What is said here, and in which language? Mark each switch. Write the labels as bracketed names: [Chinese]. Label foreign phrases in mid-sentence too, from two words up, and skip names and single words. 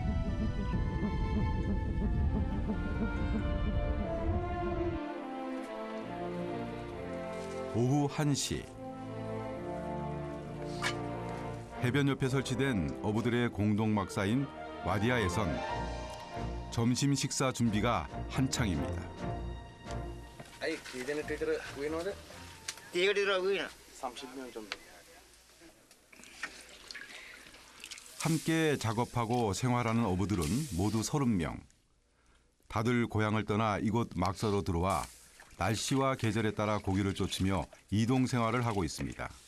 [Korean] 오후 1시. 해변 옆에 설치된 어부들의 공동막사인 와디아에선 점심 식사 준비가 한창입니다. [Sinhala] අයි කීදෙනෙක් විතර වෙනවද? 30명 විතර [Korean] 30명 정도. 함께 작업하고 생활하는 어부들은 모두 30명. 다들 고향을 떠나 이곳 막사로 들어와 날씨와 계절에 따라 고기를 쫓으며 이동 생활을 하고 있습니다.